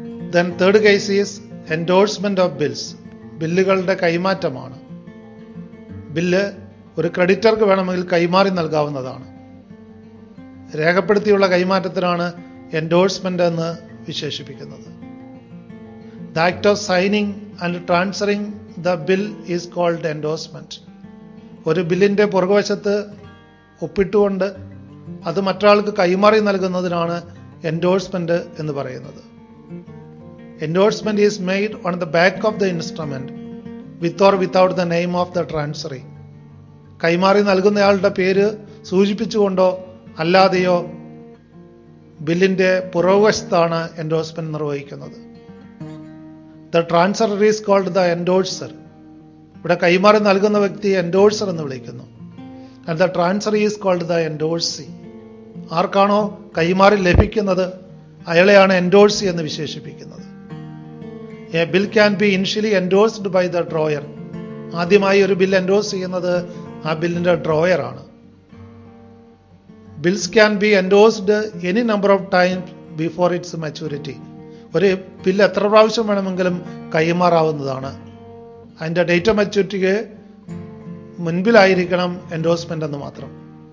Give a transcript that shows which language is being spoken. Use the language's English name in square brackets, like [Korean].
[English] Then third case is endorsement of bills. [Malayalam] ബില്ലുകളുടെ കൈമാറ്റമാണ്. Bill ഒരു ക്രെഡിറ്റർക്ക് വേണമെങ്കിൽ കൈമാറി നൽകാവുന്നതാണ്. രേഖപ്പെടുത്തിയുള്ള കൈമാറ്റത്തിനാണ് എൻഡോഴ്സ്മെന്റ് എന്ന് വിശേഷിപ്പിക്കുന്നത്. [English] The act of signing and transferring the bill is called endorsement. [Malayalam] ഒരു ബില്ലിന്റെ പുറകുവശത്ത് ഒപ്പിട്ടുകൊണ്ട് അത് മറ്റൊരാൾക്ക് കൈമാറി നൽകുന്നതിനാണ് എൻഡോഴ്സ്മെന്റ് എന്ന് പറയുന്നത്. [English] Endorsement is made on the back of the instrument with or without the name of the transferee. [Malayalam] കൈമാറി നൽകുന്നയാളുടെ പേര് സൂചിപ്പിച്ചുകൊണ്ടോ അല്ലാതെയോ ബില്ലിന്റെ പുറകുവശത്താണ് എൻഡോഴ്സ്മെന്റ് നിർവഹിക്കുന്നത്. [English] The transferor is called the endorser. [Malayalam] ഇവിടെ കൈമാറി നൽകുന്ന വ്യക്തി എൻഡോഴ്സർ എന്ന് വിളിക്കുന്നു. [English] And the transferee is called the endorsee. [Malayalam] ആർക്കാണോ കൈമാറി ലഭിക്കുന്നത് അയാളെയാണ് എൻഡോഴ്സി എന്ന് വിശേഷിപ്പിക്കുന്നത്. [English] A bill can be initially endorsed by the drawer. [Malayalam] ആദ്യമായി ഒരു ബിൽ എൻഡോഴ്സ് ചെയ്യുന്നത് ആ ബില്ലിന്റെ ഡ്രോയർ ആണ്. [English] Bills can be endorsed any number of time before its maturity. [Malayalam] ഒരു ബില്ല് എത്ര പ്രാവശ്യം വേണമെങ്കിലും കൈമാറാവുന്നതാണ്. അതിന്റെ ഡേറ്റ് ഓഫ് മെച്യൂരിറ്റിക്ക് മുൻപിലായിരിക്കണം എൻഡോഴ്സ്മെന്റ് എന്ന് മാത്രം.